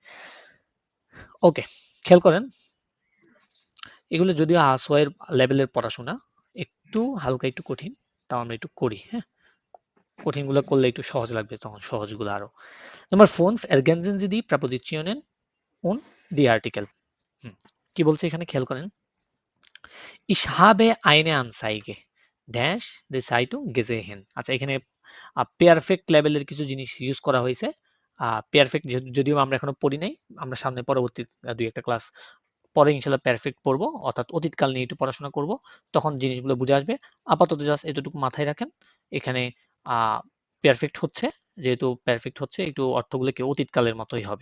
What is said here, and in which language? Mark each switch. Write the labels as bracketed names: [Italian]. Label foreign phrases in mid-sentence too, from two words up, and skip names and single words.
[Bangla] ওকে, খেয়াল করেন এগুলো যদিও আসওয়ার লেভেলের পড়াশোনা, একটু হালকা একটু কঠিন, তাও আমরা একটু করি, হ্যাঁ। কঠিনগুলো করলে একটু সহজ লাগবে, তখন সহজগুলো আরো। [German] Nummer 5, ergänzen Sie die Präpositionen und die Artikel. [Bangla] কি বলছে এখানে খেয়াল করেন। [German] Ich habe eine Anzeige ড্যাশ die Zeitung gesehen। [Bangla] আচ্ছা এখানে পেয়ারফেক্ট লেভেলের কিছু জিনিস ইউজ করা হয়েছে। পেয়ারফেক্ট যদিও আমরা এখনো পড়ি নাই, আমরা সামনে পরবর্তী দুই একটা ক্লাস পরে ইনশাল্লাহ পারফেক্ট পড়বো, অর্থাৎ অতীতকাল নিয়ে একটু পড়াশোনা করব, তখন জিনিসগুলো বুঝে আসবে। আপাতত জাস্ট এতটুকু মাথায় রাখেন, এখানে পারফেক্ট হচ্ছে যেহেতু পারফেক্ট হচ্ছে একটু অর্থগুলো কি অতীতকালের মতোই হবে।